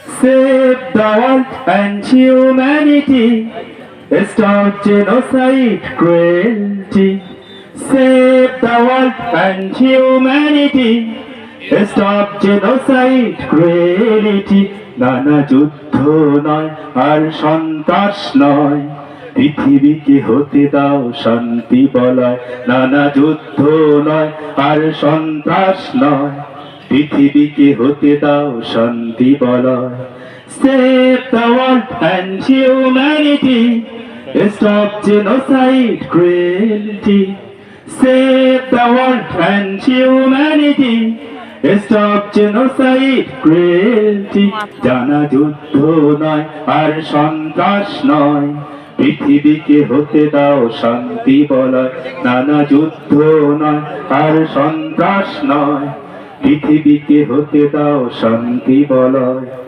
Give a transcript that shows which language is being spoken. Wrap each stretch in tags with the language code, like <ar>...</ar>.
<en>Save the world and humanity. Stop genocide, cruelty. Save the world and humanity. Stop genocide, cruelty.</en> <bn>নানা যুদ্ধ নয় আর সন্ত্রাস নয়, পৃথিবীকে হতে দাও শান্তি বলয়। নানা যুদ্ধ নয় আর সন্ত্রাস নয়, পৃথিবীকে হতে দাও শান্তি বলয়।</bn> <en>Save the world and humanity. Stop genocide, cruelty. Save the world and humanity. Stop genocide, cruelty.</en> <bn>জানা যুদ্ধ নয় আর সন্ত্রাস নয়, পৃথিবীকে হতে দাও শান্তি বলয়। নানা যুদ্ধ নয় আর সন্ত্রাস নয়, পৃথিবীকে হতে দাও শান্তি বলয়।</bn>